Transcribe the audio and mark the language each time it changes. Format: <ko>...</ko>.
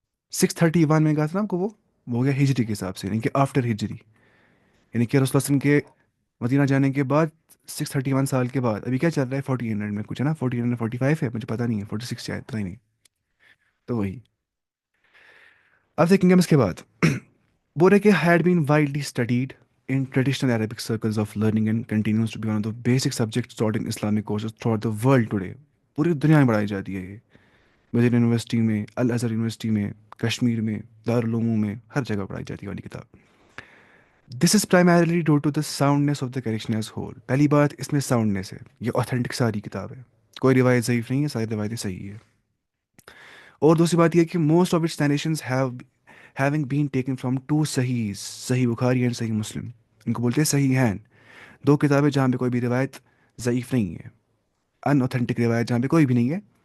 <ur>631 میں کہا تھا نا آپ کو، وہ ہو گیا ہجری کے حساب سے، یعنی کہ آفٹر ہجری. یعنی کہ رسول اللہ صلی اللہ علیہ وسلم کے مدینہ جانے کے بعد 631 سال کے بعد. ابھی کیا چل رہا ہے؟ 1400 میں کچھ ہے نا، 1445 ہے، مجھے پتہ نہیں ہے، 46 شاید، پتہ ہی نہیں. تو وہی. اب دیکھیں گے ہم اس کے بعد. بول رہے کہ</ur> <en>had been widely studied in traditional Arabic circles of learning and continues to be one of the basic subjects taught in Islamic courses throughout the world today.</en> <ur>پوری دنیا میں پڑھائی جاتی ہے یہ. مدینہ یونیورسٹی میں، الازہر یونیورسٹی میں، کشمیر میں، دارالعلوموں میں، ہر جگہ پڑھائی جاتی ہے والی کتاب.</ur> <en>This is primarily due to the soundness of the collection as whole.</en> <ur>پہلی بات اس میں ساؤنڈنیس ہے، یہ اوتھینٹک ساری کتاب ہے، کوئی روایت ضعیف نہیں ہے، ساری روایتیں صحیح ہے. اور دوسری بات یہ ہے کہ</ur> <en>Most of its narrations having been taken from two Sahih, Sahih Bukhari and Sahih Muslim.</en> <ur>ان کو بولتے ہیں صحیح ہیں، دو کتابیں جہاں پہ کوئی بھی روایت ضعیف نہیں ہے، ان اوتھینٹک روایت جہاں پہ کوئی بھی نہیں ہے.</ur>